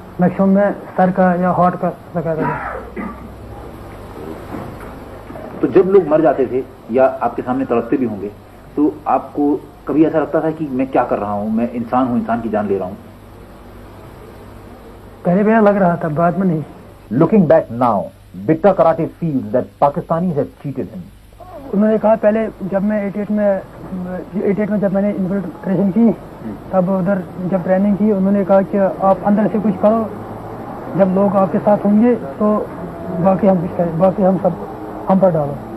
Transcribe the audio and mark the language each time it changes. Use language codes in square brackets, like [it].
[hi] Maximum में sir का या हार्ट का लगाता था। तो जब लोग मर जाते थे या आपके सामने तड़पते भी होंगे तो आपको कभी ऐसा लगता था कि मैं क्या कर रहा हूँ, मैं इंसान हूँ, इंसान की जान ले रहा हूँ? पहले लग रहा था, बाद में नहीं। [en] Looking back now, Bitta Karate feels that Pakistanis have cheated him. [hi] उन्होंने कहा पहले जब मैं 88 में जब मैंने इन्फिल्ट्रेशन की, तब उधर जब ट्रेनिंग की, उन्होंने कहा कि आप अंदर से कुछ करो, जब लोग आपके साथ होंगे तो बाकी हम कुछ करें, बाकी हम सब हम पर डालो।